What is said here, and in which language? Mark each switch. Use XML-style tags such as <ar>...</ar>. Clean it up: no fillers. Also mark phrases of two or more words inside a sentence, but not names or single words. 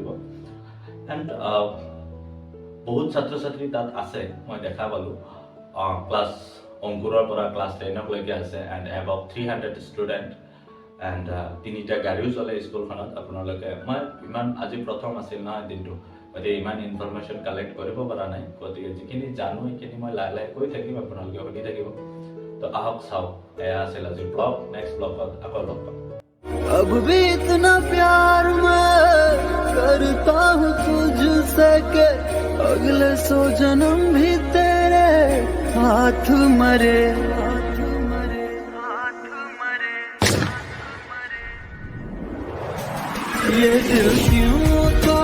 <as>এণ্ড বহুত ছাত্ৰ ছাত্ৰী তাত আছে, মই দেখা পালোঁ ক্লাছ অংকুৰৰ পৰা ক্লাছ 10লৈকে আছে এণ্ড</as> <en>above 300 student</en> <as>এণ্ড 3টা গাড়ীও চলে স্কুলখনত। আপোনালোকে মই ইমান আজি প্ৰথম আছিল নহয় দিনটো, গতিকে ইমান</as> <en>information collect</en> <as>কৰিব পৰা নাই, গতিকে যিখিনি জানো সেইখিনি মই লাহে লাহে কৈ থাকিম, আপোনালোকে শুনি থাকিব। তো আহক চাওক, এয়া আছিল আজিৰ ব্লগ। নেক্সট ব্লগত আকৌ লগ পাম।</as> <hi>अब भी इतना प्यार मैं करता हूँ तुझसे के अगले 100 जन्म भी तेरे हाथ मरे। ये दिल क्यों</hi>